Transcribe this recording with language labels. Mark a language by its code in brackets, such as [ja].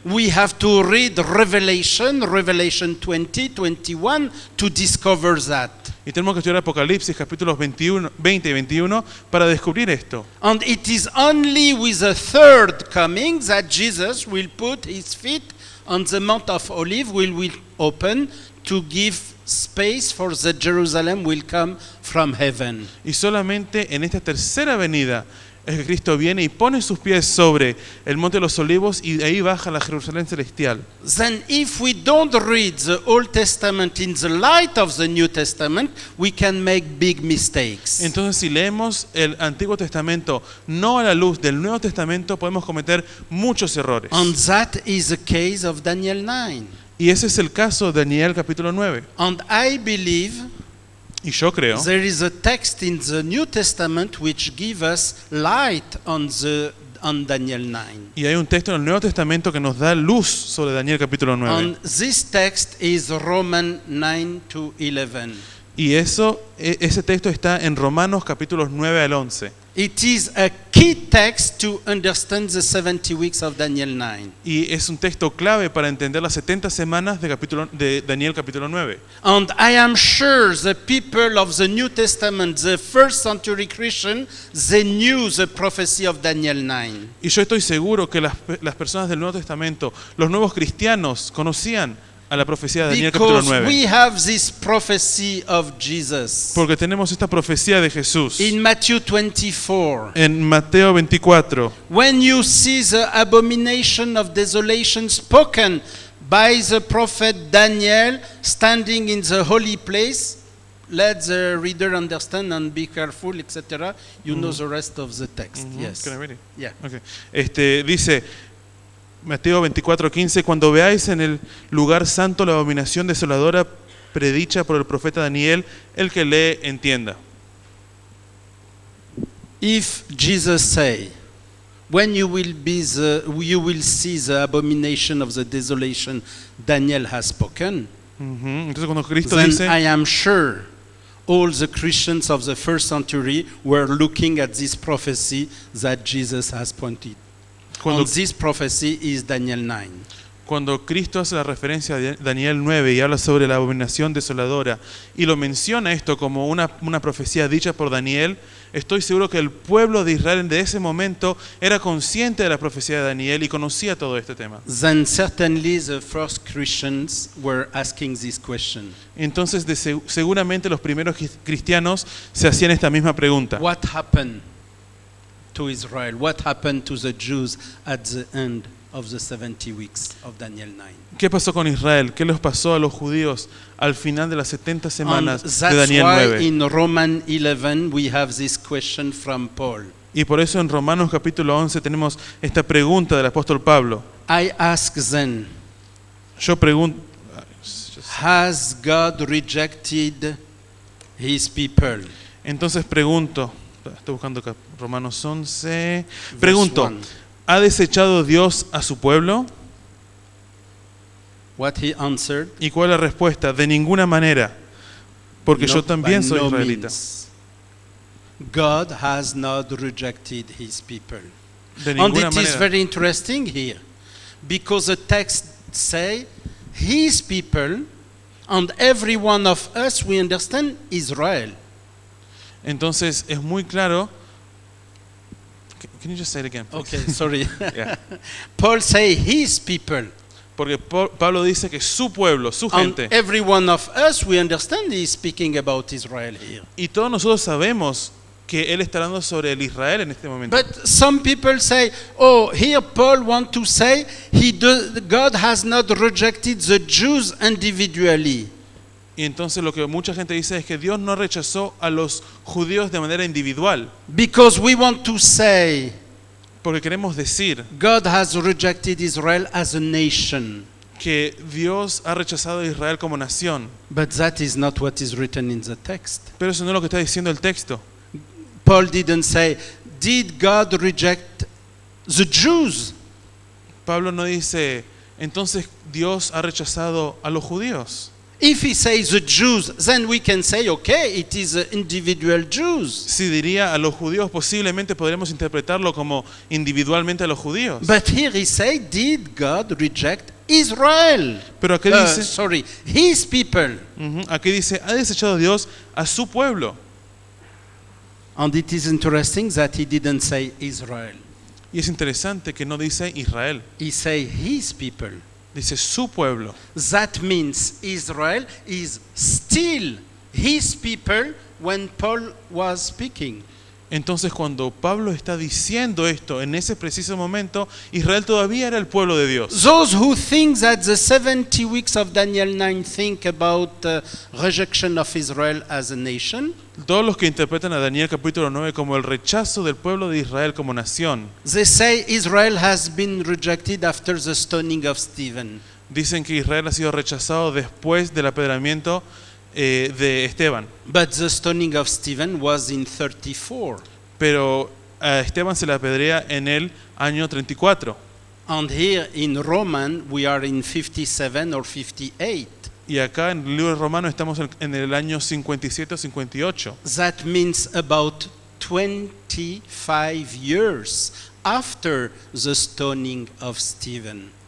[en] We have to read Revelation 20, 21 to discover that. [es] Y tenemos que estudiar Apocalipsis capítulos 20 y 21 para descubrir esto. [en] And it is only with the third coming that Jesus will put his feet on the Mount of Olives, will open to give space for the Jerusalem will come from heaven. [es] Y solamente en esta tercera venida es que Cristo viene y pone sus pies sobre el monte de los olivos y de ahí baja la Jerusalén celestial. [en] Then if we don't read the Old Testament in the light of the New Testament, we can make big mistakes. [es] Entonces, si leemos el Antiguo Testamento no a la luz del Nuevo Testamento, podemos cometer muchos errores. [en] And that is the case of Daniel 9. [es] Y ese es el caso de Daniel capítulo 9. [en] And I believe [es] Y yo creo [en] there is a text in the New Testament which gives us light on Daniel 9. [es] y hay un texto en el Nuevo Testamento que nos da luz sobre Daniel capítulo 9. [en] And this text is Romans 9 to 11. [es] Y ese texto está en Romanos capítulos 9 al 11. [en] It is a key text to understand the 70 weeks of Daniel 9. [es] Y es un texto clave para entender las 70 semanas de Daniel capítulo 9. [en] And I am sure the people of the New Testament, the first century Christian, they knew the prophecy of Daniel 9. [es] Y yo estoy seguro que las personas del Nuevo Testamento, los nuevos cristianos, conocían a la profecía de Daniel capítulo [en] Because [es] 9. [en] we have this prophecy of Jesus. [es] Porque tenemos esta profecía de Jesús. [en] In Matthew 24, [es] En Mateo 24, [en] when you see the abomination of desolation spoken by the prophet Daniel standing in the holy place, let the reader understand and be careful, etc. You know the rest of the text. Yes. Can I read it? Yeah. Okay. [es] Dice Mateo 24:15, cuando veáis en el lugar santo la abominación desoladora predicha por el profeta Daniel, el que lee entienda. [en] If Jesus say, when you will see the abomination of the desolation Daniel has spoken, [es] Entonces cuando Cristo [en] then [es] dice, [en] I am sure all the Christians of the first century were looking at this prophecy that Jesus has pointed. [es] Cuando, [en] And this prophecy is Daniel 9. [es] cuando Cristo hace la referencia a Daniel 9 y habla sobre la abominación desoladora y lo menciona esto como una profecía dicha por Daniel, estoy seguro que el pueblo de Israel de ese momento era consciente de la profecía de Daniel y conocía todo este tema. [en] Then certainly the first Christians were asking this question. [es] Entonces seguramente los primeros cristianos se hacían esta misma pregunta. [en] What happened to Israel? What happened to the Jews at the end of the 70 weeks of Daniel 9? [es] ¿Qué pasó con Israel? ¿Qué les pasó a los judíos al final de las 70 [en] And [es] semanas de [en] that's [es] Daniel [en] why [es] 9? [en] in Romans 11 we have this question from Paul. [es] Y por eso en Romanos capítulo 11 tenemos esta pregunta del apóstol Pablo. [en] I ask then, [es] Yo pregunto, [en] has God rejected his people? [es] entonces pregunto, estoy buscando acá, Romanos 11, [en] Verse [es] pregunto, [en] 1. [es] ¿ha desechado Dios a su pueblo? [en] What he answered? [es] ¿Y cuál es la respuesta? De ninguna manera, porque yo [en] Not [es] también [en] by [es] soy [en] no [es] israelita. [en] means. God has not rejected his people. [es] De [en] And [es] ninguna [en] it is [es] manera. [en] very interesting here, because the text say his people, and every one of us, we understand Israel. [es] Entonces es muy claro. [en] Can you just say it again, please? Okay, sorry. Yeah. Paul say his people, [es] Porque Pablo dice que su pueblo, su [en] and [es] gente, [en] every one of us, we understand he is speaking about Israel here. [es] y todos nosotros sabemos que él está hablando sobre el Israel en este momento. [en] But some people say, oh, here Paul want to say God has not rejected the Jews individually. [es] Y entonces lo que mucha gente dice es que Dios no rechazó a los judíos de manera individual, [en] Because we want to say [es] porque queremos decir [en] God has rejected Israel as a nation. [es] que Dios ha rechazado a Israel como nación. [en] But that is not what is written in the text. [es] Pero eso no es lo que está diciendo el texto. [en] Paul didn't say, did God reject the Jews? [es] Pablo no dice, entonces Dios ha rechazado a los judíos. [en] If he says the Jews, then we can say, okay, it is individual Jews. [es] Si diría a los judíos, posiblemente podremos interpretarlo como individualmente a los judíos. [en] But here he say, did God reject Israel? [es] Pero aquí dice, [en] Sorry, his people. [es] aquí dice, ha desechado Dios a su pueblo. [en] And it is interesting that he didn't say Israel. [es] Y es interesante que no dice Israel, [en] He say his people. [es] dice su pueblo. [en] That means Israel is still his people when Paul was speaking. [es] Entonces cuando Pablo está diciendo esto, en ese preciso momento, Israel todavía era el pueblo de Dios. [en] Those who think that the 70 weeks of Daniel 9 think about rejection of Israel as a nation, [es] Todos los que interpretan a Daniel capítulo 9 como el rechazo del pueblo de Israel como nación, [en] they say Israel has been rejected after the stoning of Stephen. [es] dicen que Israel ha sido rechazado después del apedreamiento de Esteban. [en] But the stoning of Stephen was in 34. [es] Pero a Esteban se le apedrea en el año 34. [en] And here in Roman we are in 57 or 58. [es] Y acá en el libro de Romanos estamos en el año 57 o 58. [en] That means about 25 years after the stoning of Stephen.